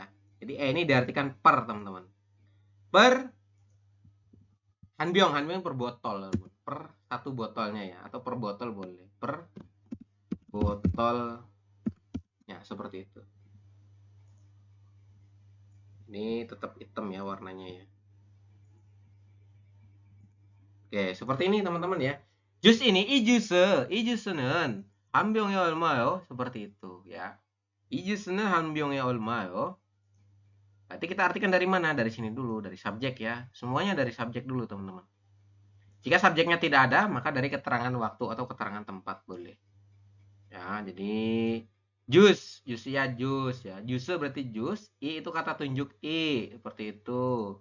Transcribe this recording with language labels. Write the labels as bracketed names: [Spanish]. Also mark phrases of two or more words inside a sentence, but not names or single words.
[Indonesian] Jadi e ini diartikan per, teman-teman. Per hanbyong per botol, per satu botolnya ya, atau per botol boleh. Per botolnya seperti itu. Ini tetap hitam ya warnanya ya. Oke, seperti ini teman-teman ya. Jus ini [Korean] ijuse는 한 병에 얼마요? [Indonesian] Seperti itu ya. [Korean] 이주스는 한 병에 얼마요? [Indonesian] Berarti kita artikan dari mana? Dari sini dulu, dari subjek ya. Semuanya dari subjek dulu teman-teman. Jika subjeknya tidak ada, maka dari keterangan waktu atau keterangan tempat boleh. Ya, jadi jus ya jus ya. Jus berarti jus, i itu kata tunjuk i, seperti itu.